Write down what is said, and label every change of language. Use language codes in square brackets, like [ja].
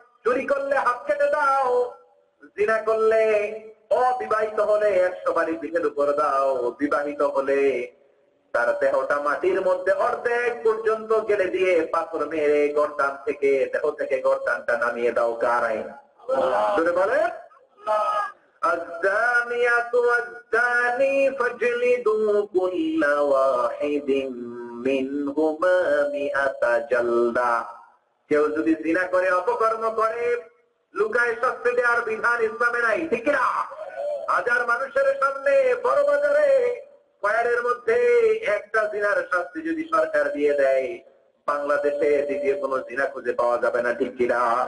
[bn] চুরি করলে হাত কেটে দাও, জিনা করলে, অবিবাহিত হলে 100 বাড়ি পিঠের উপর দাও, বিবাহিত হলে তার দেহটা মাটির মধ্যে অর্ধেক পর্যন্ত গেলে দিয়ে পাথর মেরে গর্দান থেকে, দেহ থেকে গর্দানটা নামিয়ে দাও, কার আইন? বলে [ar] الزانية والزاني فاجلدوا كل واحد منهما 100 جلدة। [bn] কেউ যদি জিনা করে, অপকর্ম করে, লুকায় শাস্তি দেওয়ার বিধান ইসলামে নাই, ঠিক না? হাজার মানুষের সামনে বড় বাজারে কয়ারের মধ্যে একটা জিনার শাস্তি যদি সরকার দিয়ে দেয়, বাংলাদেশে দ্বিতীয় কোন জিনা খুঁজে পাওয়া যাবে না, ঠিক কিনা?